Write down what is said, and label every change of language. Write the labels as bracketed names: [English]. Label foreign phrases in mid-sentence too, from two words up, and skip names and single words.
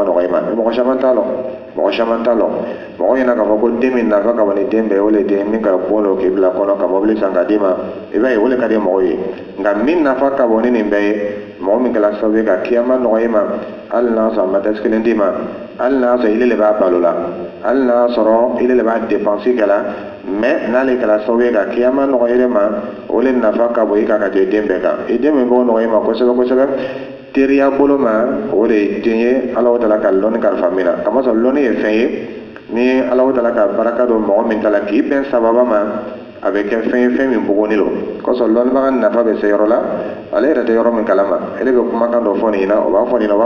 [Bambara] nɔgɔya i ma mɔgɔ caman t'a lɔ mɔgɔ caman t'a lɔ mɔgɔ ɲɛna k'a fɔ ko den min nafa ka bon ni den bɛɛ ye o de ye den min ka bon don k'i bila kɔnɔ ka mɔbili san ka d'i ma i b'a ye o de ka di mɔgɔw ye nka min nafa ka bon ni nin bɛɛ ye mɔgɔ min kɛra sababu ye ka kiyama nɔgɔya i ma hali n'a sɔrɔ a ma dasi kelen d'i ma hali n'a sɔrɔ ile le b'a balo la hali n'a sɔrɔ ile le b'a dépense kɛ la mɛ n'ale kɛra sababu ye ka kiyama nɔgɔya i ma o de nafa ka bon i kan ka tɛmɛ den bɛɛ kan i den min b'o nɔgɔya i ma kosɛbɛ kosɛbɛ teriya bolo ma o de ye den ye [Arabic] الله تعالى [Bambara] ka lɔnni kalifa min na kamasɔrɔ lɔnni ye fɛn ye ni Alahu taala ka baraka don mɔgɔ min ta la k'i bɛn sababa ma a bɛ kɛ fɛn ye fɛn min bugɔni don kosɔn lɔnnibaga nafa bɛ se yɔrɔ la ale yɛrɛ tɛ yɔrɔ min kalama ele bɛ kumakan dɔ fɔ nin na o b'a fɔ nin na o b'a